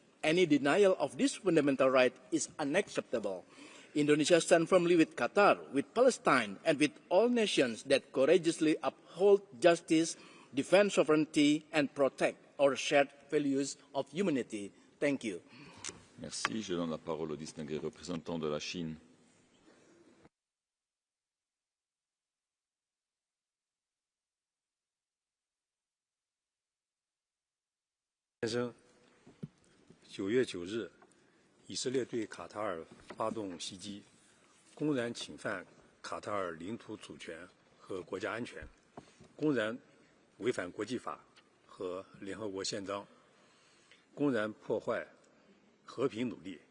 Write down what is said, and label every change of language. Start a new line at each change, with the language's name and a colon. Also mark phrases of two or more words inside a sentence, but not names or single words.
English: Any denial of this fundamental right is unacceptable. Indonesia stands firmly with Qatar, with Palestine, and with all nations that courageously uphold justice, defend sovereignty, and protect our shared values of humanity. Thank you.
French: Merci. Je donne la parole au distingué représentant de la Chine.
Chinese: 先生，9月9日，以色列对卡塔尔发动袭击，公然侵犯卡塔尔领土主权和国家安全，公然违反国际法和联合国宪章，公然破坏和平努力。